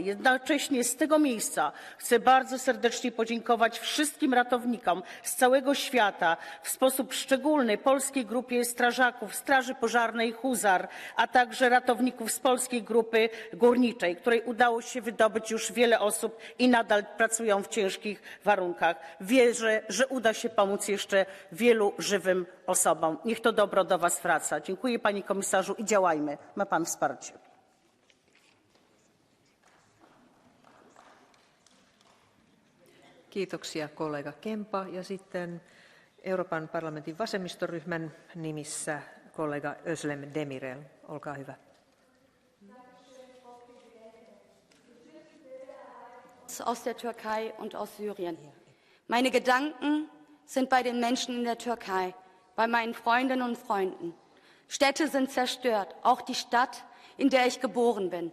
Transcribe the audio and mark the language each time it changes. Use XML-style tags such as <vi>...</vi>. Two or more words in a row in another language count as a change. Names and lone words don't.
<pl>Jednocześnie z tego miejsca chcę bardzo serdecznie podziękować wszystkim ratownikom z całego świata, w sposób szczególny polskiej grupie strażaków, Straży Pożarnej Huzar, a także ratowników z polskiej grupy górniczej, której udało się wydobyć już wiele osób i nadal pracują w ciężkich warunkach. Wierzę, że uda się pomóc jeszcze wielu żywym osobom. Niech to dobro do Was wraca. Dziękuję Panie Komisarzu i działajmy. Ma Pan wsparcie.</pl> <fi>Kiitoksia kollega Kempa ja sitten Euroopan parlamentin vasemmistoryhmän nimissä kollega Özlem Demirel. Olkaa hyvä.</fi> <de>Aus der Türkei und aus Syrien. Meine Gedanken sind bei den Menschen in der Türkei, bei meinen Freundinnen und Freunden. Städte sind zerstört, auch die Stadt, in der ich geboren bin.</de>